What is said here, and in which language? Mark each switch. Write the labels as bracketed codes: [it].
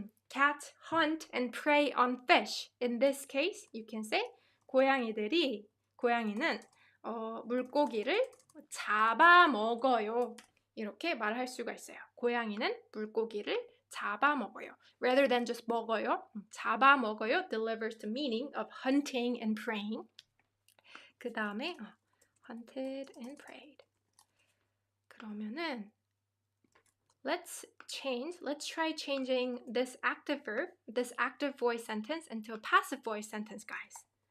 [en] Cats hunt and prey on fish. In this case, you can say [ko] 고양이는 물고기를 잡아먹어요. 이렇게 말할 수가 있어요. 고양이는 물고기를 잡아먹어요. [en] Rather than just 먹어요. 잡아먹어요 delivers the meaning of hunting and preying. [ko] 그 다음에 [en] hunted and preyed. [ko] 그러면은 [en] let's try changing this active verb, this active voice sentence into a passive voice sentence, guys.